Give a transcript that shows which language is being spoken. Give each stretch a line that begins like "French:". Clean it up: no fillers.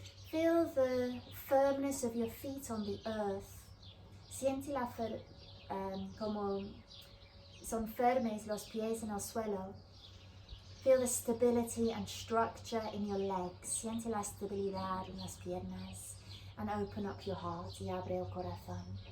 English: Feel the firmness of your feet on the earth.
Spanish: Siente como son firmes los pies en el suelo.
English: Feel the stability and structure in your legs.
Spanish: Siente la estabilidad en las piernas.
English: And open up your heart
Spanish: y abre el corazón.